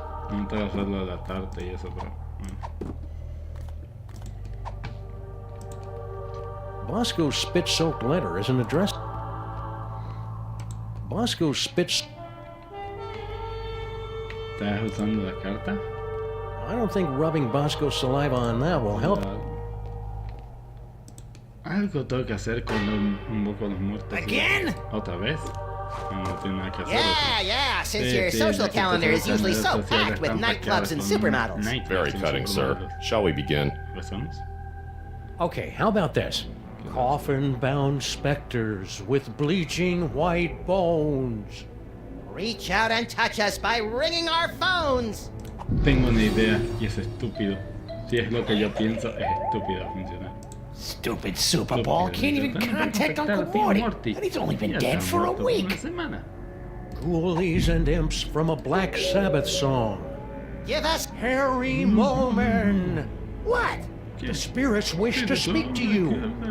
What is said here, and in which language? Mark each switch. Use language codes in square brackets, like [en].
[es] No te vas a hacer lo de la tarta y eso, pero... [en] Bosco's spit-soaked letter isn't addressed. Bosco's spit... [es] ¿Estás usando la carta? [en] I don't think rubbing Bosco's saliva on that will help. [es] Algo tengo que hacer cuando invoco a los muertos. [en] Again? [es] ¿Otra vez? No tiene nada que hacer. [en] Yeah, since your social calendar is usually so packed with nightclubs and supermodels. Very cutting, sir. Shall we begin? Okay, how about this? Coffin-bound specters with bleaching white bones. Reach out and touch us by ringing our phones. [es] Tengo una idea y es estúpido. Si es lo que yo pienso, es estúpido funcionar. [en] Stupid Super Ball can't even contact Uncle Morty, and he's only been dead for a week. Ghoulies and imps from a Black Sabbath song. Give us Harry Moman. what? The spirits wish to speak to you.